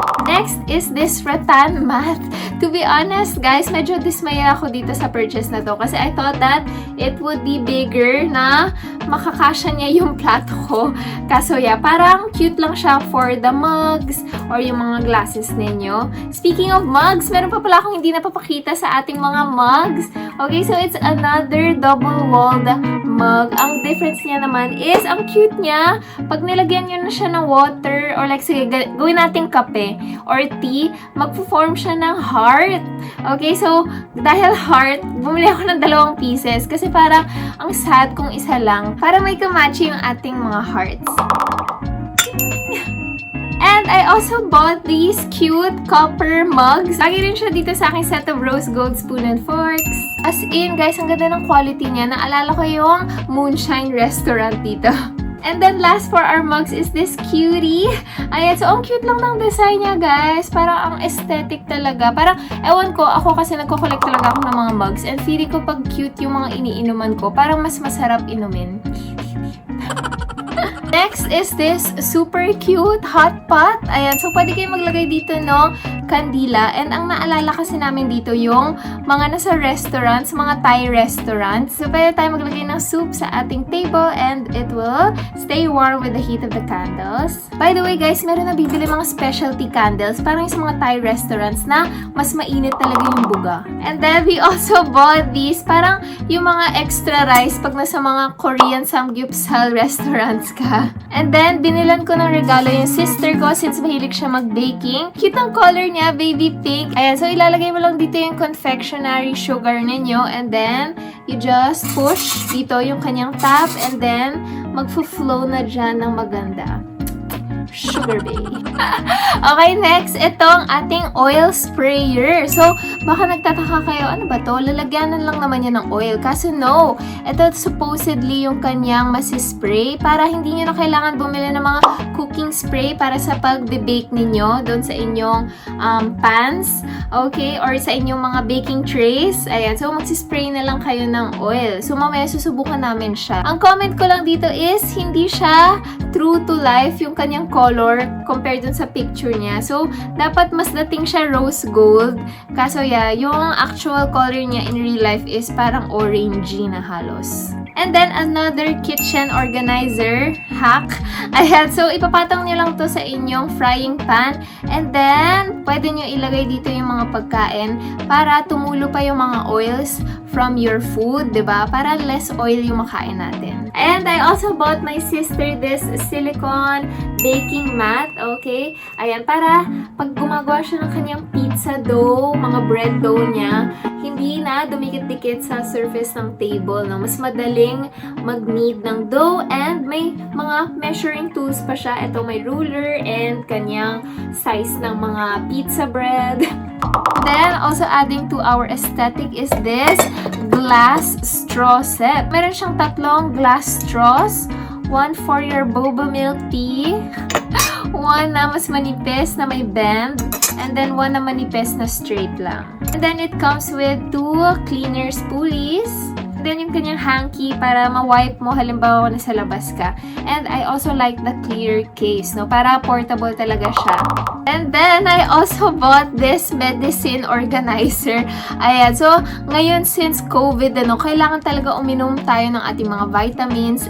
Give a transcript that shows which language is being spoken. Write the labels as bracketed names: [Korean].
[English] Next is this rattan mat. To be honest guys, [Filipino] medyo dismaya ako dito sa purchase na to kasi [English] I thought that it it would be bigger [Filipino] na makakasya niya yung plato ko. Kaso yeah, parang cute lang siya for the mugs or yung mga glasses ninyo. [English] Speaking of mugs, [Filipino] meron pa pala akong hindi napapakita sa ating mga mugs. [English] Okay, so it's another double-walled mug. [Filipino] Ang difference niya naman is, ang cute niya, pag nilagyan nyo na siya ng water, or like, sige, gawin natin kape or tea, magpo-form siya ng heart. Okay, so, dahil heart, bumili ako ng 2 pieces kasi parang ang sad kung isa lang para may kamachi yung ating mga hearts. [English] And I also bought these cute copper mugs. [Filipino] Lagi rin siya dito sa aking set of rose gold spoon and forks. As in, guys, ang ganda ng quality niya. Naalala ko yung Moonshine Restaurant dito. [English] And then last for our mugs is this cutie. [Filipino] Ayan, so ang cute lang ng design niya, guys. Parang ang aesthetic talaga. Parang, ewan ko, ako kasi nagko-collect talaga ako ng mga mugs. And feeling ko pag cute yung mga iniinuman ko, parang mas masarap inumin. [English] Next is this super cute hot pot. [Filipino] Ayan, so pwede kayo maglagay dito ng kandila. And ang naalala kasi namin dito yung mga nasa restaurants, mga Thai restaurants. [English] So [Filipino] pwede tayo maglagay ng [English] soup [Filipino] sa ating [English] table and it will stay warm with the heat of the candles. [Filipino] By the way guys, meron na bibili mga specialty candles parang yung sa mga Thai restaurants na mas mainit talaga yung buga. [English] And then we also bought these [Filipino] parang yung mga [English] extra rice pag nasa mga Korean samgyeopsal restaurants ka. [Filipino] And then, binilan ko ng regalo yung sister ko since mahilig siya mag-baking. Cute ang color niya, baby pink. Ayan, so ilalagay mo lang dito yung confectionery sugar ninyo. [English] And then, you just push [Filipino] dito yung kanyang [English] tap. [Filipino] And then, magfo-flow na dyan ng maganda. [English] Sugar baby. Okay, next, [Filipino] itong ating [English] oil sprayer. [Filipino] So, baka nagtataka kayo, ano ba to? Lalagyanan lang naman yan ng oil. Kaso no, ito supposedly yung kanyang masispray para hindi nyo na kailangan bumili ng mga cooking spray para sa pag-bake ninyo doon sa inyong pans, okay? Or sa inyong mga baking trays. Ayan, so magsispray na lang kayo ng oil. So, mamaya susubukan namin siya. Ang comment ko lang dito is, hindi siya true to life yung kanyang color compared dun sa picture niya. So, dapat mas dating siya rose gold. Kaso, yeah, yung actual color niya in real life is parang orangey na halos. [English] And then, another kitchen organizer hack. [Filipino] Ayan, so ipapatong nyo lang to sa inyong frying pan. And then, pwede nyo ilagay dito yung mga pagkain para tumulo pa yung mga oils [English] from your food, [Filipino] diba? Para less oil yung makain natin. [English] And I also bought my sister this silicone baking mat, okay? [Filipino] Ayan, para pag gumagawa siya ng kanyang pizza dough, mga bread dough niya, hindi na dumikit-dikit sa surface ng table, no? Mas madaling mag-knead ng dough and may mga measuring tools pa siya. Ito may ruler and kanyang size ng mga pizza bread. [English] Then, also adding to our aesthetic is this glass straw set. [Filipino] Meron siyang [English] 3 glass straws. One for your boba milk tea. [Filipino] One na mas manipis na may bend. And then, one na manipis na straight lang. [English] And then, it comes with 2 cleaner spoolies. [Filipino] Then, yung kanyang hanky para ma-wipe mo halimbawa na sa labas ka. [English] And I also like the clear case, no? [Filipino] Para portable talaga siya. [English] And then, I also bought this medicine organizer. [Filipino] Ayan. So, ngayon since COVID, ano, kailangan talaga uminom tayo ng ating mga vitamins.